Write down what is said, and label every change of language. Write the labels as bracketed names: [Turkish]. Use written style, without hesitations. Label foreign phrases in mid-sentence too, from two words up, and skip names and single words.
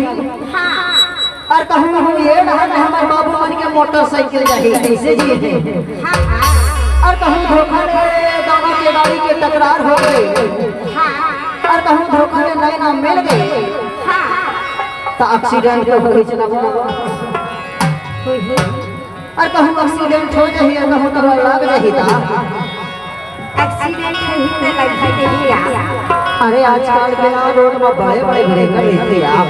[Chhattisgarhi] और कहूं हूं ये डहन हमारे बाबू मन के मोटरसाइकिल जाही कैसे जी और कहूं धोखा रे दोनों के गाड़ी के तकरार हो गई और कहूं धोखा रे नैना मिल गई तो एक्सीडेंट हो गई चला और कहूँ एक्सीडेंट हो जाही और कहूँ तो लग जाही ता एक्सीडेंट ही तो लग जाही। अरे आजकल के ना रोड में बड़े बड़े ब्रेकर लेते आप